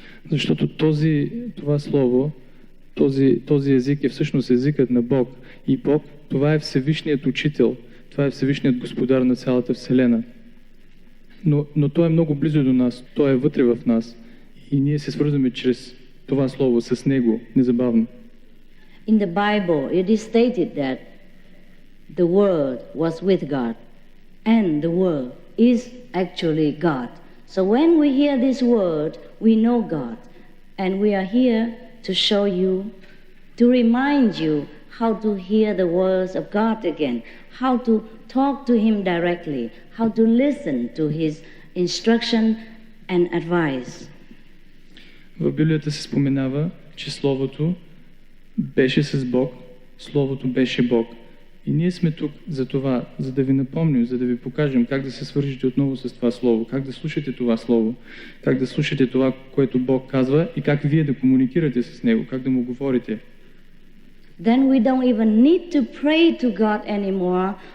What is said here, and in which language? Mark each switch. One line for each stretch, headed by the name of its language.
Bulgarian: Защото това слово, този език е всъщност езикът на Бог. И Бог, това е Всевишният Учител, това е Всевишният Господар на цялата Вселена. Но Той е много близо до нас, Той е вътре в нас. И ние се свързваме чрез това слово с Него, незабавно.
English: In the Bible, it is stated that the Word was with God, and the Word is actually God. So when we hear this word, we know God. And we are here to show you, to remind you how to hear the words of God again, how to talk to Him directly, how to listen to His instruction and advice.
Bulgarian: В Библията се споменава, че Словото беше с Бог, Словото беше Бог. И ние сме тук за това, за да ви напомним, за да ви покажем как да се свържете отново с това Слово, как да слушате това Слово, как да слушате това, което Бог казва и как вие да комуникирате с Него, как да Му говорите.
English: Then we don't even need to pray to God anymore.